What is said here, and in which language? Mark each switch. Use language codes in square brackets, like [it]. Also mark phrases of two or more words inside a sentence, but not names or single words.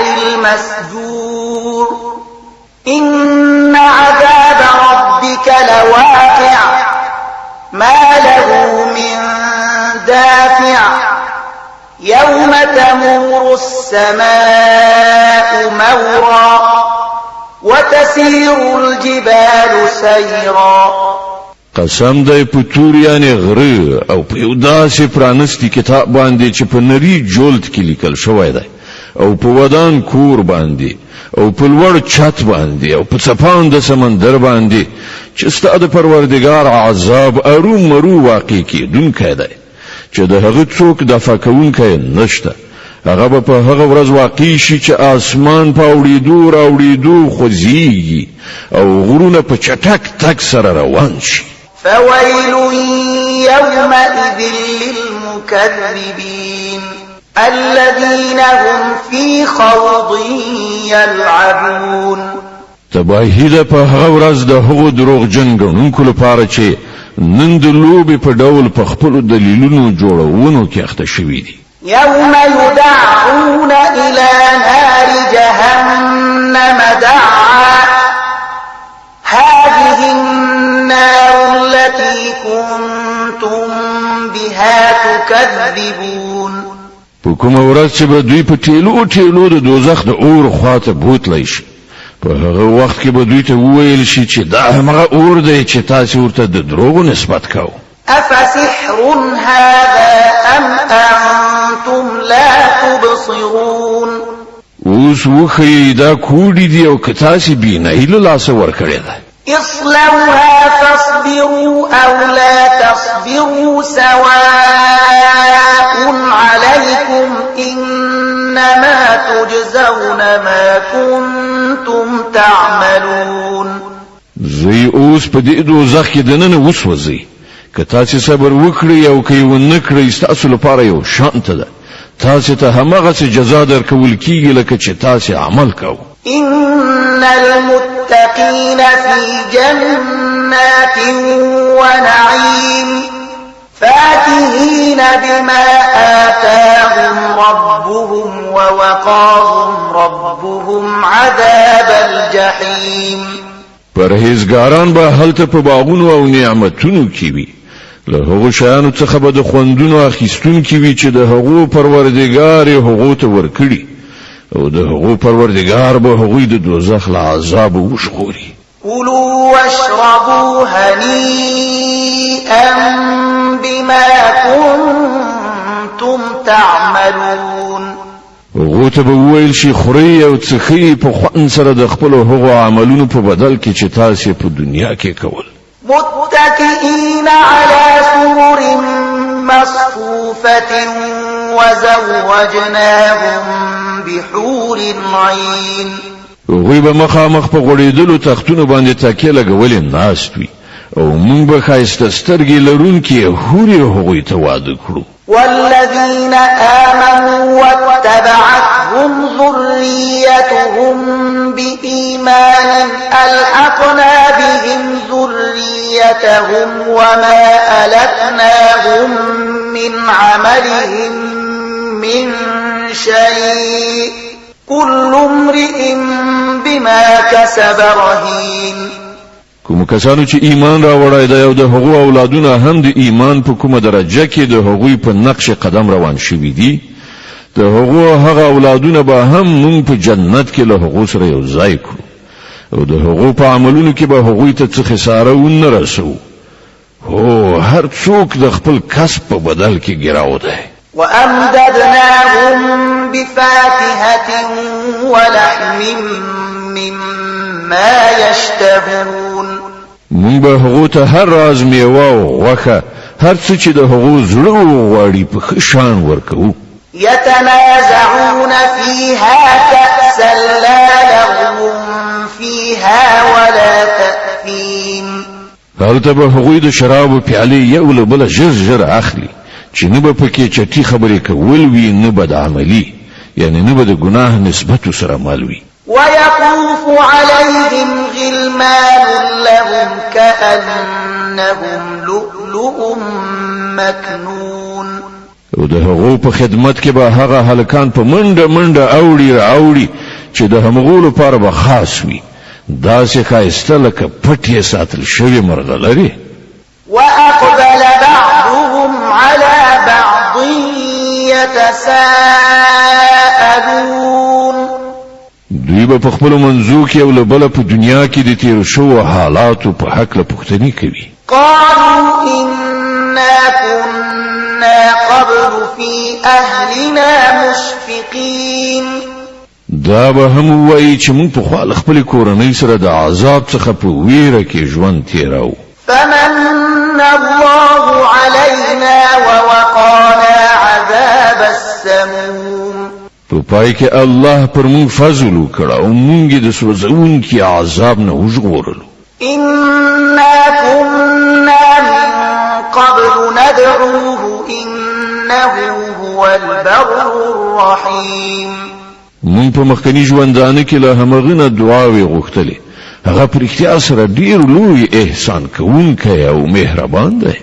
[ar] المسجور إن عذاب ربك لواقع ما له من دافع يوم تمور السماء مورا وتسير الجبال سيرا [ps] قسم دی په تور یعنی غره او په یو داسې پرانستی کتاب باندې چې په نری جلد کې لیکل شوی دی او په ودان کور باندې او په لوړ چت باندې او په څپان د سمندر باندې چې ستاسو پروردگار عذاب ارومرو واقع کیدونکی دی چې د هغه څوک د فکونکي نشته هغه په هغه ورځ واقع شي چې اسمان په اوریدو خوځيږي او غرونه په چټک تک سره روان شي [ar] فويل يومئذ للمكذبين الذين هم في خوض يلعبون [ps] تباهی ده په هغه ورځ د هغو دروغجن ګڼونکو لپاره چې نن د لوبې په ډول په خپلو دلیلونو جوړونو کې اخته شوي دي [ar] يوم يدعون إلى نار جهنم دعا هذه النار التي كنتم بها تكذبون [ps] په کومه ورځ چې به دوی په ټیلو د دوزخ د اور خواته بوتلی شي په هغه وخت کې به دوی ته وویل شي چې دا هغه اور دی چې تاسو ورته د دروغو نسبت کوئ [ar] أفسحر هذا أم أنتم لا تبصرون [ps] اوس وخی دا کوډی دی او کتاسي بینای له لاس ورکړی دی [ar] اصلوها فاصبروا أو لا تصبروا سواء عليكم إنما تجزون ما كنتم تعملون [ps] زی اوس په دې دوزخ کې دننه وسوځي که تاسو صبر وکړئ او که ونه کړئ تاسو لپاره یو شانت ده تاسو ته همغه څه جزا درکول کیږي لکه چې تاسو عمل کوئ [ar] إن المتقين في جنات ونعيم فاكهين بما آتاهم ربهم ووقاهم ربهم عذاب الجحيم [ps] پرهیزګاران به هلته په باغونو او نعمتونو کې وي له هغو شیانو څخه به د خوندونو اخیستونکي وي چې د هغو پروردګار یې هغو ته ورکړي او د هغو پروردګار به هغوی د دوزخ له عذاب وژغوري [ar] كلوا واشربوا هنيئا بما كنتم تعملون [ps] هغو ته به وویل شي خورئ او څښئ په خوند سره د خپلو هغو عملونو په بدل کې چې تاسې په دنیا کې کول [ar] متكئين على سرر مصفوفة وزوجناهم بحور عين [ps] هغوی به مخامخ په غوړېدلو تختونو باندې تکیه لګولې ناست وي او موږ به ښایسته سترګې لرونکي حورې هغوی ته واده کړو [ar] والذين آمنوا واتبعتهم ذريتهم بإيمان ألحقنا بهم ذريتهم وما ألتناهم من عملهم من شيء كل امرئ بما كسب رهين [ps] کوم کسانو چې ایمان راوړای دی او د هغو اولادونه هم د ایمان په کومه درجه کې د هغوی په نقش قدم روان شوي دي د هغو هغه اولادونه به هم مونږ په جنت کې له هغو سره یو ځای کړو او د هغو په عملونو کې به هغوی ته څه خساره ونه رسو هو هر څوک د خپل کسب په بدل کې ګراو دی [ar] وأمددناهم بفاكهة ما يشتهون [ps] مونږ به هغو ته هر راز میوه او غوښه هر څه چې د هغو زړه وغواړي په ښه شان ورکوو. [ar] يتنازعون فيها كأسا لا لغو فيها ولا تأثيم [ps] هلته به هغوی د شرابو پیالې یو له بله ژر ژر اخلي چې نه به پکې چټي خبرې کول وي نه به د عملي یعنی نه به د ګناه نسبت سره مل وي. [ar] ويطوف عليهم غلمان لهم كأنهم لؤلؤ مكنون [ps] او د هغو په خدمت کې به هغه هلکان په منډه منډه اوړي چې د همغو لپاره به خاص وي داسې ښایسته لکه پټ یې ساتل شوي مرغلرې. [ar] وأقبل بعضهم على بعض يتساءلون [ps] دوی به په خپلو منځو کې یو له بله په دنیا کې د تېرو شوو حالاتو په هکله پوښتنې کوي. [ar] قالوا إنا كنا قبل في أهلنا مشفقين [ps] دا به هم وایي چې موږ پخوا له خپلې کورنۍ سره د عذاب څخه په ویره کې ژوند تېراو. [ar] فمن الله علينا ووقانا عذاب السموم [ps] په پای کې الله پر موږ فضل وکړ او موږ د سوځونکي عذاب نه وژغورلو. [ar] إنا كنا من قبل ندعوه إنه هو البر الرحيم [ps] مونږ په مخکنی ژوندانه کې له همغه نه دعاوې غوښتلې هغه پر اختیار سره ډیر لوی احسان کوونکی او مهربان دی.